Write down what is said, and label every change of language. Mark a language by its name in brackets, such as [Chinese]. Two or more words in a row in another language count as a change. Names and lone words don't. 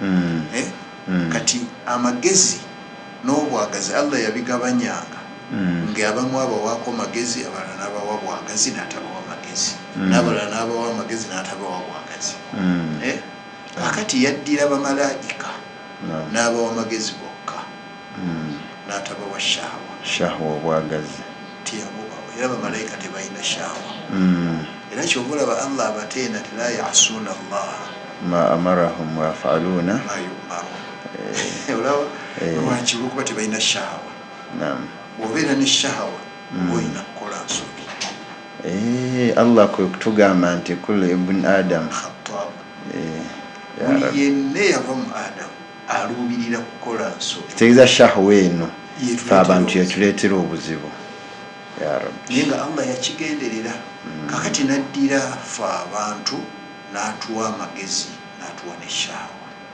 [Ganda] Kati amagezi n'obwagazi Allah yabigabanyanga ng'abamu abawaako magezi abalala n'abawa bwagazi n'atabawa magezi n'abalala n'abawa amagezi n'atabawa bwagazi. Akati yaddira bamalaika n'abawa amagezi bokka n'atabawa shahwa obwagazi tiyabubawa era bamalayika tebalina shahwa. Era kyova olaba Allah abateena ti [Arabic] لا يعصون الله ما أمرهم ويفعلون ما يؤمرون. [Ganda] Olaba lwaki lwokuba tebalina shahawa. Bw'obeera ne shahawa oba olina kukola nsobi. Allah kwe kutugamba nti [Arabic] كل ابن آدم [Ganda] khattab buli yenna yava mu Adamu aluubirira kukola nsobi. Kitegeeza shahwa eno fe abantu yetuleetera obuzibu [Arabic] يا ربي. [Ganda] Naye nga Allah yakigenderera kakati n'addira fe abantu n'atuwa amagezi n'atuwa ne shahawa.